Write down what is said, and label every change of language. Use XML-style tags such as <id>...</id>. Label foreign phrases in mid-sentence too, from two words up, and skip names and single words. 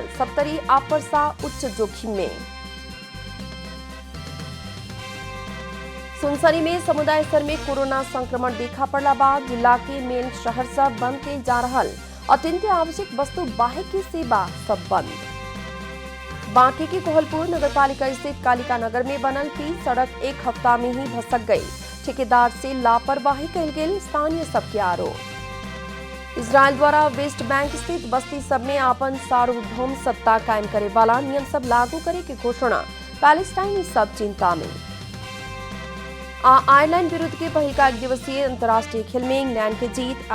<bho>70 आपरसा उच्च जोखिम में। सुनसरी में समुदाय स्तर में कोरोना संक्रमण देखा पड़ला बाद जिला के मेन शहर सब बंद के जा रहा। अत्यंत आवश्यक वस्तु बाहे की सेवा सब बंद। बांके के कोहलपुर नगरपालिका स्थित कालिका नगर में बनल 30 सड़क 1 हफ्ता में ही धसक गई। ठेकेदार से लापरवाही कैल गेल स्थानीय सबके आरोप। इजरायल द्वारा वेस्ट बैंक स्थित बस्ती सब में आपन सार्वभौम सत्ता कायम करे वाला नियम सब लागू करे की घोषणा। पैलेस्टाइनी सब चिंता में। आयरलैंड विरुद्ध के पहल का 1 दिवसीय अंतर्राष्ट्रीय खेल में इंग्लैंड की जीत।</bho>